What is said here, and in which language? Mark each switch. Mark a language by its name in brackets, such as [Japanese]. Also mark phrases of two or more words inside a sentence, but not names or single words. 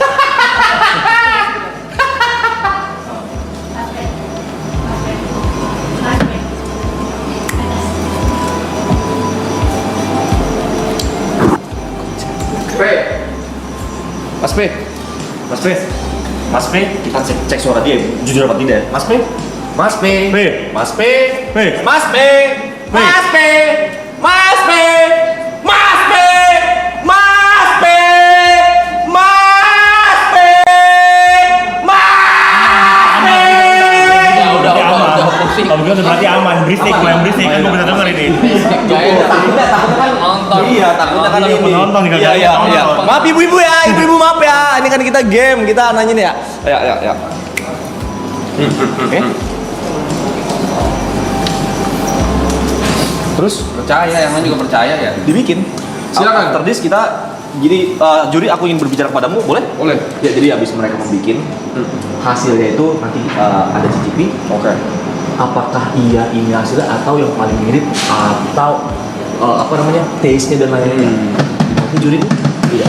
[Indonesian] Mas P. Mas P, kita cek suara dia jujur apa tidak. Mas P. Mas P. P. Mas P. P. Mas P. Mas P. Mas P. Mas P. Mas P. Mas P. Mas P. Udah pusing. Kalau begitu berarti aman, berisik, main berisik kan gue bisa denger ini. Takutnya kan Nonton. Iya, takutnya kan ini. Penonton nih, Iya, iya, penonton. iya. Maaf ibu-ibu ya, ibu-ibu maaf ya. Ini kan kita game, kita nanya nih ya. Ya. Oke. Terus Percaya, yang lain juga percaya ya. dibikin. Silakan. [English] After this [Indonesian] kita jadi juri aku ingin berbicara kepadamu, boleh? Boleh. Ya, jadi habis mereka membuat hasilnya itu nanti ada cicipi. Oke. Apakah iya ini hasilnya atau yang paling mirip atau apa namanya taste-nya dan lain-lainnya. Nanti juri itu tidak.